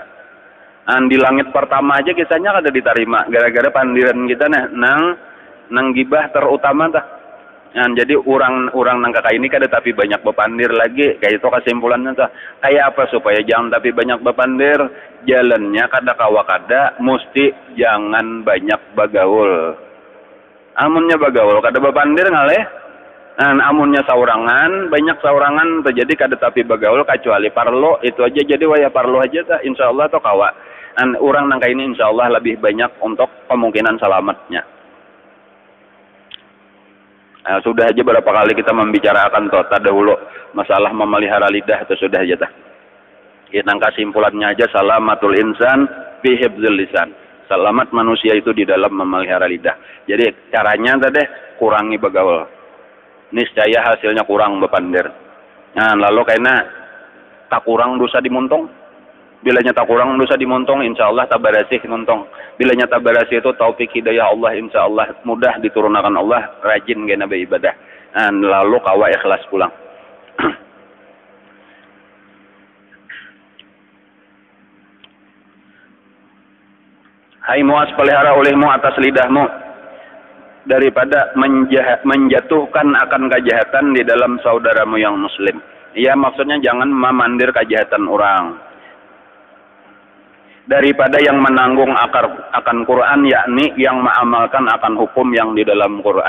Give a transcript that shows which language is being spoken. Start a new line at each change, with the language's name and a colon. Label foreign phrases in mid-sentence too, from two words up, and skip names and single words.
Banjar: Di langit pertama aja kisahnya kada diterima gara-gara pandiran kita nang gibah terutama jadi orang nang kakak ini kada tapi banyak bepandir lagi kayak itu kesimpulannya kayak apa supaya jangan tapi banyak bepandir, jalannya kada kawa kada mesti jangan banyak bagaul. Amunnya bagaul kada bepandir ngaleh. Amunnya saurangan banyak saurangan terjadi kada tapi bagaul kecuali parlo itu aja jadi waya parlo aja insyaallah to kawa. Orang nang ini insyaallah lebih banyak untuk kemungkinan selamatnya.
Indonesian: Sudah aja berapa kali kita membicarakan dahulu masalah memelihara lidah itu sudah aja Kita kesimpulannya aja
Arabic: سلامة الإنسان في حفظ اللسان.
Indonesian: Selamat manusia itu di dalam memelihara lidah.
Banjar: Jadi caranya kurangi begaul. Niscaya hasilnya kurang bepandir. Nah, lalu karena tak kurang dosa dimuntong. Bilanya tak kurang dosa dimontong, insya Allah tabarasih montong. Bilanya tabarasih itu taufik hidayah Allah, insya Allah mudah diturunkan Allah, rajin gana beribadah. Lalu kawa ikhlas pulang.
Indonesian: Hai Muaz, pelihara olehmu atas lidahmu daripada menjatuhkan akan kejahatan di dalam saudaramu yang muslim.
Banjar: Ya maksudnya jangan memandir kejahatan orang.
Indonesian: Daripada yang menanggung akan Quran, yakni yang mengamalkan akan hukum yang di dalam Quran.